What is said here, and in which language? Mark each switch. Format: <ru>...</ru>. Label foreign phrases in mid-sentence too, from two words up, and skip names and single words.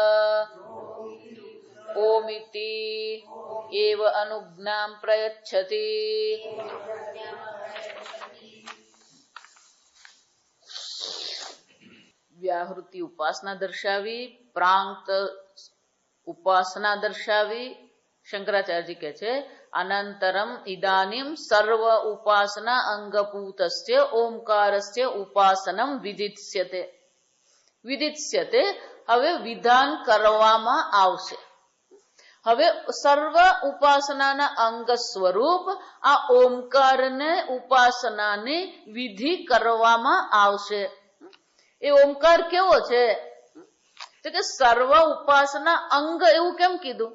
<sa>ओमिति एव अनुज्ञां प्रयच्छति व्याहृति उपासना दर्शावी प्रांत उपासना दर्शावी</sa> <hi>शंकराचार्य जी कहते हैं</hi> <sa>अनंतरम इदानीम सर्व उपासना अंगभूतस्य ओंकारस्य उपासनम विदित्स्यते</sa> <gu>હવે વિધાન કરવામાં આવશે હવે સર્વ ઉપાસનાના અંગ સ્વરૂપ આ ઓમકારને ઉપાસનાની વિધિ કરવામાં આવશે. એ ઓમકાર કેવો છે? તો કે સર્વ ઉપાસના અંગ એવું કેમ કીધું?</gu>